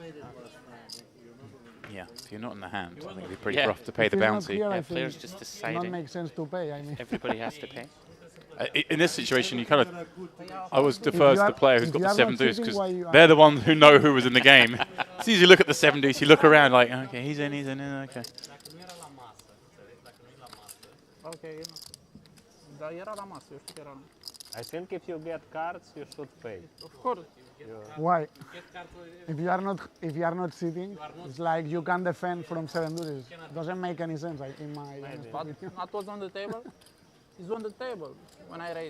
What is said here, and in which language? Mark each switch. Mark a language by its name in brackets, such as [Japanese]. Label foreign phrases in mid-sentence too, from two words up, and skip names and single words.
[English] Yeah, if you're not in the hand, I think it'd be pretty Yeah. rough to pay If the he's not bounty. here, I Yeah, think players just it not deciding. make sense to pay. I mean. Everybody has to pay. In this situation, you kind of. I always If defer you to are- the player who's if got you the are 7 not deuce sitting because while you are- they're the ones who know who was in the game. As soon as you look at the 7 deuce, you look around like, okay, he's in, okay. Okay. [Romanian] Dar era la masă, eu știu că era. [English] I think if you get cards, you should pay. Of course. Why? If you are not sitting, it's like you can defend from 7 deuces. Doesn't make any sense in my But not was on the table. He's on the table when I raise.